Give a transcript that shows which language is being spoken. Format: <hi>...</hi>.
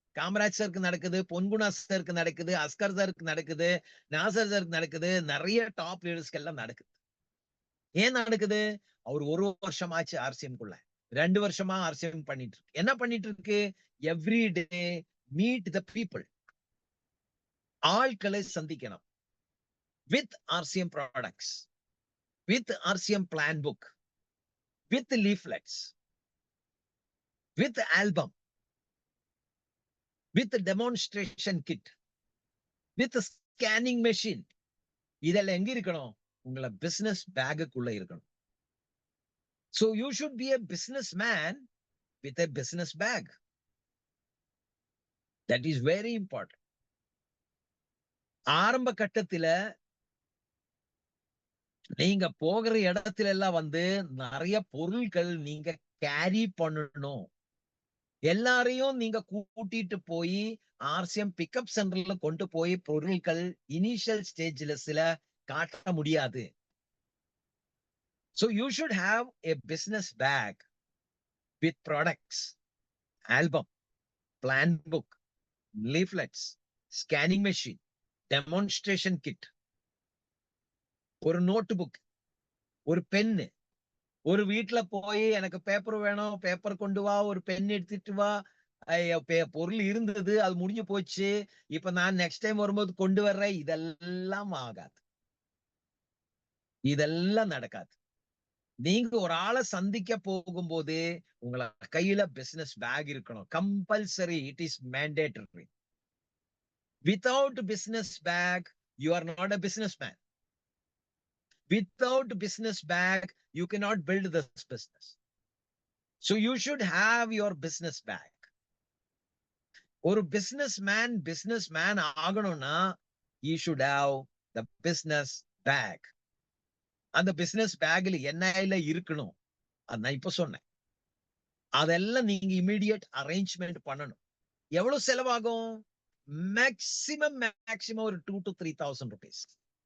<ta>காமராஜ் சாருக்கு நடக்குது, பொன்குணா சாருக்கு நடக்குது, அஸ்கர் சாருக்கு நடக்குது, நாசர் சாருக்கு நடக்குது, நிறைய டாப் லீடர்ஸ்க்கு எல்லாம் நடக்குது. ஏன் நடக்குது? அவர் ஒரு வருஷம் ஆச்சு ஆர்சிஎம்குள்ள, 2 வருஷமா ஆர்சிஎம் பண்ணிட்டு இருக்கு. என்ன பண்ணிட்டு இருக்கு?</ta> <en>Every day meet the people.</en> <ta>ஆட்களை சந்திக்கணும்</ta> <en>With RCM products. with RCM plan book, with leaflets, with album, with demonstration kit, with scanning machine.</en> <ta>இதெல்லாம் எங்க இருக்கணும்? உங்கள பிசினஸ் பேக்குள்ள இருக்கணும்.</ta> <en>So you should be a businessman with a business bag. That is very important.</en> <ta>ஆரம்ப கட்டத்துல நீங்க போகிற இடத்துல எல்லாம் நிறைய பொருட்கள் நீங்க கேரி பண்ணணும். எல்லாரையும் நீங்க கூட்டிட்டு போய் ஆர்சிஎம் பிக்கப் சென்டர்ல கொண்டு போய் பொருட்கள் இனிஷியல் ஸ்டேஜ்ல சில காட்ட முடியாது.</ta> <en>So you should have a business bag with products, album, plan book, leaflets, scanning machine, demonstration kit,</en> <ta>ஒரு நோட் புக், ஒரு பென்னு. ஒரு வீட்டுல போய் எனக்கு பேப்பர் வேணும், பேப்பர் கொண்டு வா, ஒரு பென் எடுத்துட்டு வா, பொருள் இருந்தது அது முடிஞ்சு போச்சு, இப்ப நான் நெக்ஸ்ட் டைம் வரும்போது கொண்டு வர்றேன், இதெல்லாம் ஆகாது. இதெல்லாம் நடக்காது. நீங்க ஒரு ஆளை சந்திக்க போகும்போது உங்கள கையில பிசினஸ் பேக் இருக்கணும்.</ta> <en>Compulsory, it is mandatory. Without business bag you are not a businessman. Without business bag, you cannot build this business. So you should have your business bag. ஒரு businessman ஆகணும்னா he should have the business bag.</en> <ta>அந்த business bagல என்ன இருக்கணும் நான் இப்ப சொன்னேன். அதெல்லாம் நீங்க இமிடியேட் அரேஞ்ச்மெண்ட் பண்ணணும். எவ்வளவு செலவாகும்?</ta> <en>Maximum ஒரு 2,000 to 3,000 rupees.</en>